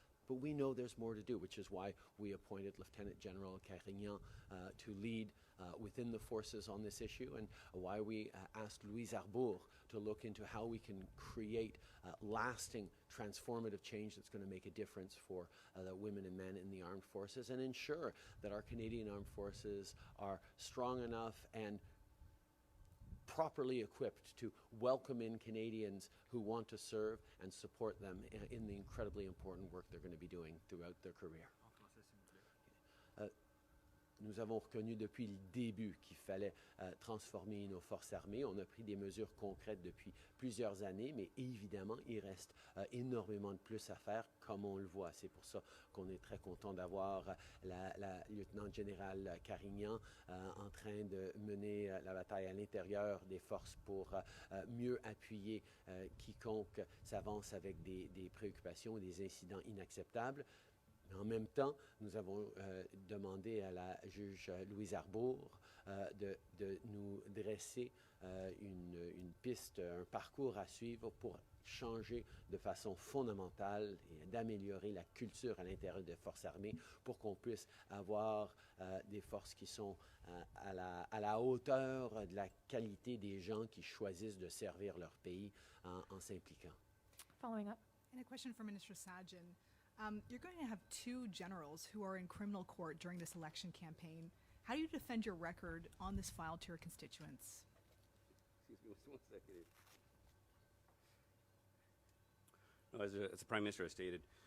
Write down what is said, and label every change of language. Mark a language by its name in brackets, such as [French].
[English] But we know there's more to do, which is why we appointed Lieutenant General Carignan to lead within the forces on this issue, and why we asked Louise Arbour to look into how we can create lasting transformative change that's going to make a difference for the women and men in the armed forces and ensure that our Canadian armed forces are strong enough and properly equipped to welcome in Canadians who want to serve and support them in the incredibly important work they're going to be doing throughout their career. [French] Nous avons reconnu depuis le début qu'il fallait transformer nos forces armées. On a pris des mesures concrètes depuis plusieurs années, mais évidemment, il reste énormément de plus à faire, comme on le voit. C'est pour ça qu'on est très content d'avoir la lieutenant-générale Carignan en train de mener la bataille à l'intérieur des forces pour mieux appuyer quiconque s'avance avec des préoccupations ou des incidents inacceptables. En même temps, nous avons demandé à la juge Louise Arbour de nous dresser une piste, un parcours à suivre pour changer de façon fondamentale et d'améliorer la culture à l'intérieur des forces armées pour qu'on puisse avoir des forces qui sont à la hauteur de la qualité des gens qui choisissent de servir leur pays en s'impliquant. [English] Following up. And a question for Minister Sajjan. You're going to have two generals who are in criminal court during this election campaign. How do you defend your record on this file to your constituents? Excuse me, just 1 second. No, as the Prime Minister has stated,